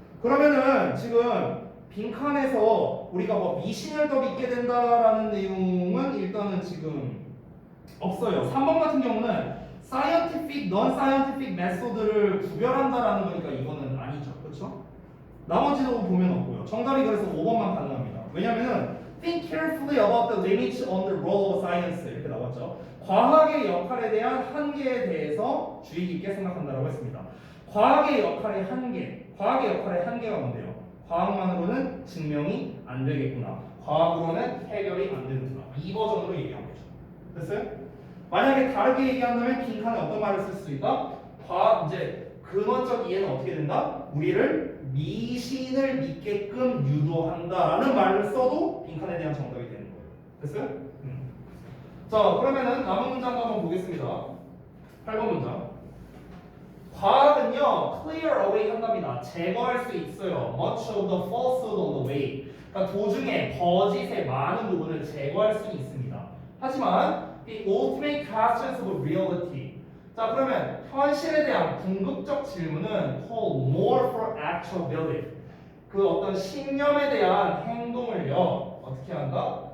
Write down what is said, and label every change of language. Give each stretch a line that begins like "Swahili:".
Korean: 그러면은 지금 빈칸에서 우리가 뭐 미신을 더 믿게 된다라는 내용은 일단은 지금 없어요. 3번 같은 경우는 scientific, non-scientific method를 구별한다라는 거니까 이거는 아니죠. 그렇죠? 나머지도 보면 없고요. 정답이 그래서 5번만 가능합니다.
English: 왜냐면은 think carefully about the limits on the role of science 이렇게 나왔죠.
Korean: 과학의 역할에 대한 한계에 대해서 주의 깊게 생각한다라고 했습니다. 과학의 역할의 한계. 과학의 역할의 한계가 뭔데요? 과학만으로는 증명이 안 되겠구나. 과학으로는 해결이 안 되는구나. 이 버전으로 얘기한 거죠. 됐어요? 만약에 다르게 얘기한다면 빈칸에 어떤 말을 쓸 수 있다? 이제 근원적 이해는 어떻게 된다? 우리를 미신을 믿게끔 유도한다라는 말을 써도 빈칸에 대한 정답이 되는 거예요. 됐어요? 자, 그러면은 남은 문장도 한번 보겠습니다. 8번 문장. 과학은요, clear away 한답니다. 제거할 수 있어요.
English: Much of the falsehood on the way.
Korean: 그러니까 도중에 거짓의 많은 부분을 제거할 수 있습니다.
English: 하지만 the ultimate questions of reality.
Korean: 자, 그러면 현실에 대한 궁극적 질문은
English: call more for actual belief.
Korean: 그 어떤 신념에 대한 행동을요, 어떻게 한다?